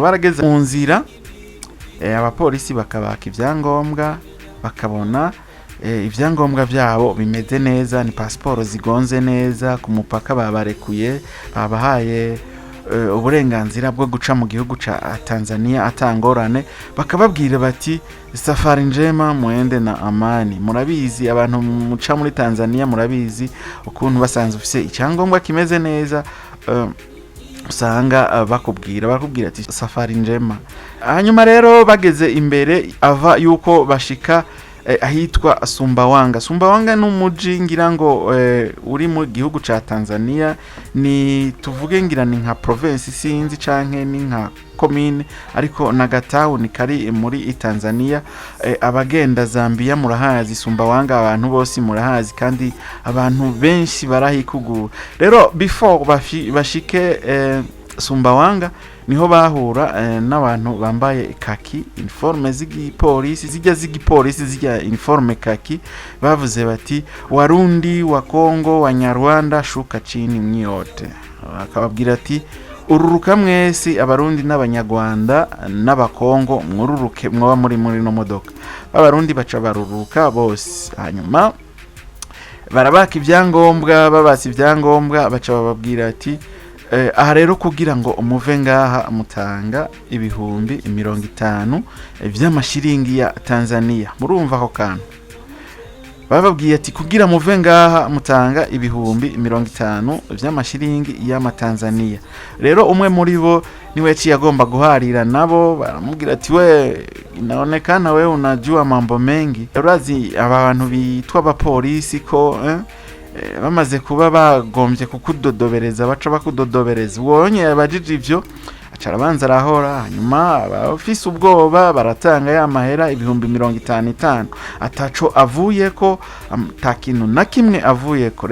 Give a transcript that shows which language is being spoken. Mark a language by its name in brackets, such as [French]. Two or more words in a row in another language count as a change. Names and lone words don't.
[Rundi] Barageze mu nzira, abapolisi bakabaka ivyangombwa, bakabona ivyangombwa vyabo bimeze neza, ni passport zigonze neza. Ku mupaka babarekuye, babahaye uburenganzira bwo guca mu gihugu ca Tanzania atangorane. Bakababwira bati [Swahili] safari njema muende na amani. [Rundi] Murabizi abantu muca muri Tanzania, murabizi ukuntu basanze ufise icyangombwa kimeze neza, usanga bakubwira ati [Swahili] safari njema. [Rundi] Hanyuma rero bageze imbere ava yuko bashika ahitwa Sumbawanga. Sumbawanga n'umuji ngira ngo uri mu gihugu ca Tanzania, ni tuvuge ngira ni nka province sinzi canke ni nka commune, ariko nagatawu kari muri Tanzania. Abagenda Zambia murahazi, Sumbawanga abantu bose murahazi, kandi abantu benshi barahikugura. Rero before bashike Sumbawanga niho bahura n'abantu bambaye kaki, uniforme z'igipolisi, zijya uniforme kaki. Bavuze bati [Swahili] Warundi wa Kongo wa Nyarwanda shuka chini mnyote. [Rundi] Akababwira ati ururuka mwese, abarundi n'abanyarwanda n'abakongo mwururuke mwaba muri no modoka. Abarundi baca baruruka bose. Hanyuma barabaka ibyangombwa, babasi ibyangombwa baca bababwira ati aha rero kugira ngo umuve ngaha mutanga ibihumbi 50 vy'amashiringi ya Tanzania. Murumva ako kantu bababwiye ati kugira muve ngaha mutanga ibihumbi 50 vy'amashiringi y'amatanzania. Rero umwe muri bo niwe yaciye agomba guharira nabo, baramubwira ati [Swahili] we inaonekana we unajua mambo mengi. [Rundi] Urazi abantu bitwa abapolisi ko bamaze kuba bagombye kukudodobereza baca bakudodobereza. Wonye abajije ivyo acarabanza arahora, hanyuma abafise ubwoba baratanga ya mahera ibihumbi 55 ataco avuye ko, takintu na kimwe avuye ko.